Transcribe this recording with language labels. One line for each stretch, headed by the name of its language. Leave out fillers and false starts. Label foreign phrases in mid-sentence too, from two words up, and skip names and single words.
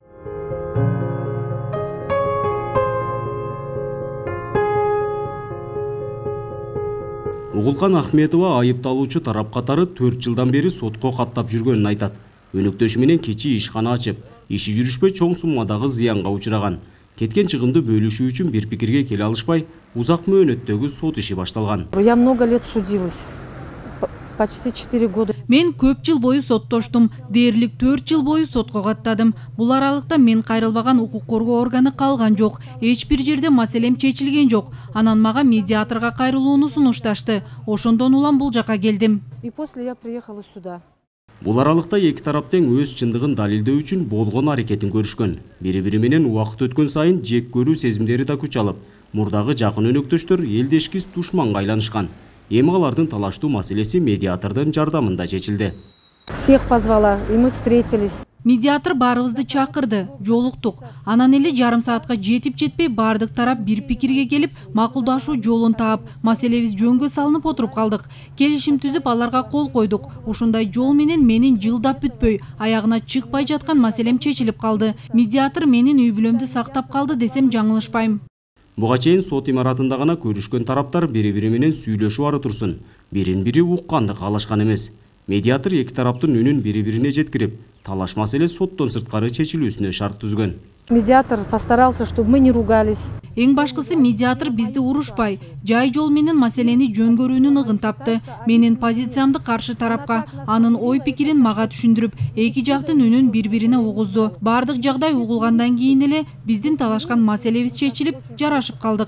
Kyrgyz: Угулкан Ахметова айыпталуучу тарап катары 4 жылдан бери сотко каттап жүргөнүн айтат. Өнөктөшү менен кечи ишкана ачып, иши жүрүшпөй чоң суммадагы зыянга учураган. Кеткен чыгымды бөлүшүү үчүн бир пикирге келе алышпай, узак мөөнөттөгү сот иши башталган.
Russian: Я много лет судилась. Почти 4 года.
Kyrgyz: Мен көп жыл бою соттоштум, дээрлик 4 жыл бою сотко каттадым. Бул аралыкта мен кайрылбаган укук коргоо органы калган жок. Эч бир жерде маселем чечилген жок. Анан мага медиаторго кайрылууну сунушташты. Ошондон улам бул жака келдим.
Russian: И после я приехала сюда.
Kyrgyz: Бул аралыкта эки тарап тең өз чындыгын далилдөө үчүн болгон аракетин көрүшкөн. Бири-бири менен убакыт өткөн сайын жек көрүү сезимдери да күч алып, мурдагы жакын өнөктөштөр элдешкис душманга айланышкан. Эми алардын талаштуу маселеси медиатордун жардамында чечилди.
Russian: Всех позвала, и мы встретились.
Kyrgyz: Медиатор баарыбызды чакырды, жолуктук. Анан эле жарым саатка жетип жетпей бардык тарап бир пикирге келип, макулдашуу жолун таап, маселебиз жөнгө салынып отуруп калдык. Келишим түзүп аларга кол койдук. Ушундай жол менен менин жылдап бүтпөй, аягына чыкпай жаткан маселем чечилип калды. Медиатор менин үй бүлөмдү сактап калды десем жаңылышпайм. Буга чейин сот имаратында гана көрүшкөн тараптар бири-бири менен сүйлөшүп ары турсун. Бирин-бири укканды каалашкан эмес. Медиатор эки тараптын үнүн бири-бирине жеткирип, талаш маселе соттон сырткары чечилүүсүнө шарт түзгөн.
Russian: Медиатор постарался, чтобы мы не ругались.
Kyrgyz: Эң башкысы медиатор бизди урушпай, жай жол менен маселени жөн көрүүнүн ыгын тапты. Менин позициямды каршы тарапка, анын ой пикирин мага түшүндүрүп, эки жактын үнүн бири-бирине угузду. Бардык жагдай угулгандан кийин эле биздин талашкан маселебиз чечилип, жарашып калдык.